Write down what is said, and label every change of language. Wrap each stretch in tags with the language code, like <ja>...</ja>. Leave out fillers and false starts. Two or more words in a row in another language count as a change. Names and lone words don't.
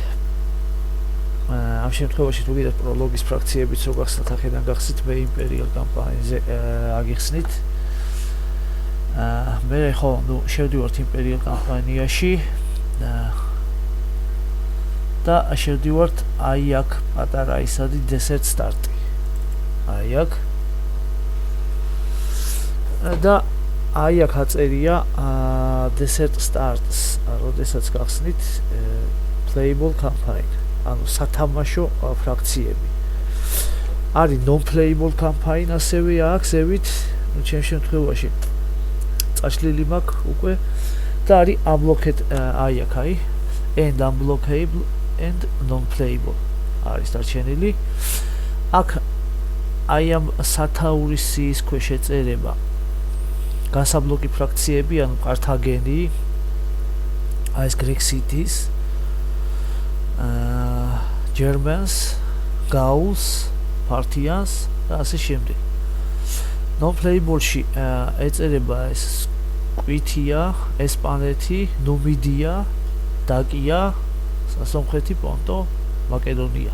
<ka>ამ შემთხვევაში თუ კიდევ პროლოგის ფრაქციებიც რო გახსნათ ახედან გახსნით მე იმპერიალ კამპანიაზე აგიხსნით მე ხო შევდივართ იმპერიალ კამპანიაში და შევდივართ აი აქ პატარა ისადი</ka> <en>desert start-ი</en> <ka>აი აქ და აი აქ აწერია</ka> <en>desert starts</en> <ka>როდესაც გახსნით</ka> <en>playable campaign</en> <ka>ანუ სათამაშო ფრაქციები არის</ka> <en>non-playable campaign</en> <ka>ასევე აქ ზევით ჩემ შემთხვევაში წაშლილი მაქვს უკვე და არის unblocked აი აქ</ka> <en>and unblockable and non-playable</en> <ka>არის დარჩენილი აქ აი ამ სათაურის სიის ქვეშ ეწერება გასაბლოკი ფრაქციები ანუ კართაგენი აი ეს</ka> <en>Greek cities Germans Gauls Parthians</en> <ka>და ასე შემდეგ non-playable-ში ეწერება ეს კვითია, ესპანეთი, ნუმიდია, დაკია, სასონხეთი, პონტო, მაკედონია.</ka>